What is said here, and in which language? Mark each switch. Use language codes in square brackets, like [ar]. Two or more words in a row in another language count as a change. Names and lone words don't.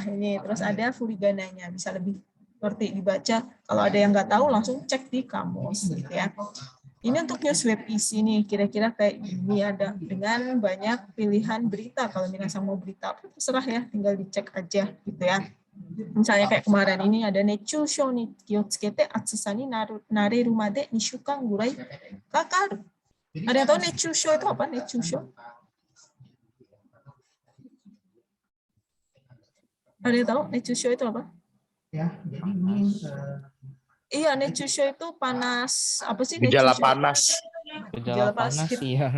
[id] Ini terus ada furigananya, bisa lebih seperti dibaca. Kalau ada yang nggak tahu langsung cek di kamus gitu ya. Ini untuk news web isi nih, kira-kira kayak gini ada dengan banyak pilihan berita. Kalau minasang mau berita apa terserah ya, tinggal dicek aja gitu ya. Misalnya kayak kemarin ini ada [ja] 熱中症に気をつけて暑さに慣れるまで2週間ぐらいかかる. [id] Ada yang tahu Nechūshō itu apa? Nechūshō? Ada yang tahu Nechūshō itu apa? Ya, jadi ini iya, Nechūshō itu panas apa sih? Gejala Nechūshō? panas. Gejala panas iya.